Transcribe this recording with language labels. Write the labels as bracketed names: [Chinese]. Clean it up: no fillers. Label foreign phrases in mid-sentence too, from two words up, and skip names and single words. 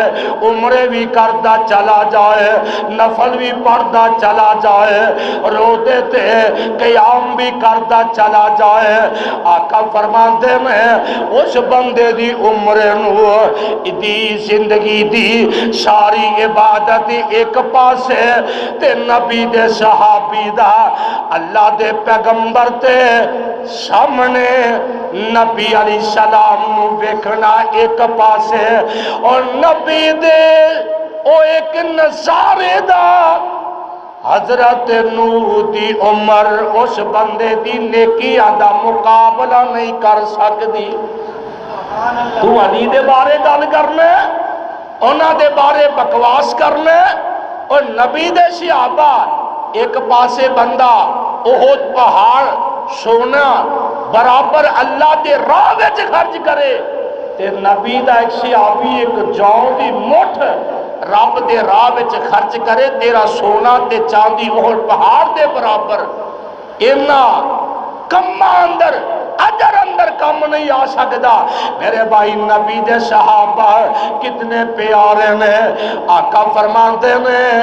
[Punjabi] عمر بھی کردا چلا جائے، نفل بھی پڑھدا چلا جائے، روزے تے قیام بھی کردا چلا جائے، آقا فرماندے میں اس بندے دی عمر نو دی زندگی دی ساری عبادت ایک پاسے تے نبی دے صحابی دا اللہ دے پیغمبر تے سامنے نبی علیہ السلام نو ویکھنا ایک پاسے، اور نبی دے او ایک نظارے دا حضرت نو دی عمر اس بندے دی نیکیاں دا مقابلہ نہیں کر سکتی۔ تو علی دے بارے گل کرنے، انہاں دے بارے بکواس کرنے، اور نبی دے صحابہ ایک پاسے بندہ احد پہاڑ سونا برابر اللہ دے راہ وچ خرچ کرے تے نبی دا ایک صحابی ایک جاؤ دی مٹھ رب دے راہ وچ خرچ کرے تیرا سونا تے چاندی احد پہاڑ دے برابر اینا کما اندر اجر اندر کم نہیں آ سکتا میرے بھائی نبی دے صحابہ کتنے پیارے نے [Urdu] آقا فرماتے ہیں